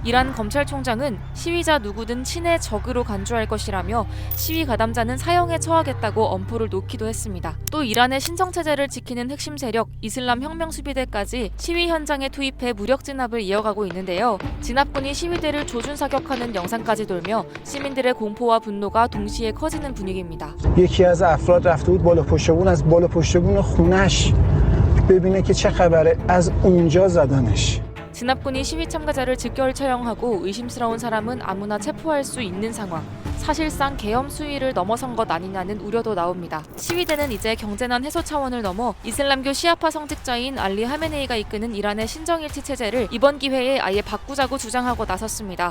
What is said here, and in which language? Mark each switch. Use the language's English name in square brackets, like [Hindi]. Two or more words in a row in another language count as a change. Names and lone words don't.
[Korean] 이란 검찰총장은 시위자 누구든 친의 적으로 간주할 것이라며 시위 가담자는 사형에 처하겠다고 엄포를 놓기도 했습니다. 또 이란의 신정체제를 지키는 핵심 세력 이슬람 혁명수비대까지 시위 현장에 투입해 무력 진압을 이어가고 있는데요. 진압군이 시위대를 조준 사격하는 영상까지 돌며 시민들의 공포와 분노가 동시에 커지는 분위기입니다. [Persian] یکی از افراد رفته بود بالا پشت بون از بالا پشت بون خونش ببینه که چه خبره از اونجا زدنش. [Korean] 진압군이 시위 참가자를 즉결 처형하고 의심스러운 사람은 아무나 체포할 수 있는 상황. 사실상 계엄 수위를 넘어선 것 아니냐는 우려도 나옵니다. 시위대는 이제 경제난 해소 차원을 넘어 이슬람교 시아파 성직자인 알리 하메네이가 이끄는 이란의 신정일치 체제를 이번 기회에 아예 바꾸자고 주장하고 나섰습니다.